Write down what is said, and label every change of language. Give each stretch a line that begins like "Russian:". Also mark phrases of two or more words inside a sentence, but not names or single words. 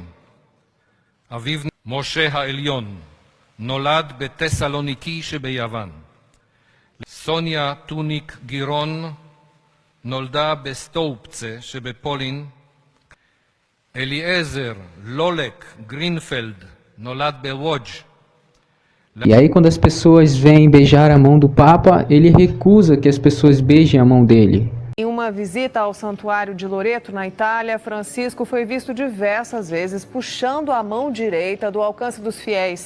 Hebrew: אביו משה העליון נולד בטסלוניקי שביוון. סוניה טוניק גירון נולדה בסטופצה שבפולין. אליעזר לולק גרינפלד נולד בוודג'.
Portuguese: E aí quando as pessoas vêm beijar a mão do Papa, ele recusa que as pessoas beijem a mão dele. Em uma visita ao Santuário de Loreto, na Itália, Francisco foi visto diversas vezes puxando a mão direita do alcance dos fiéis.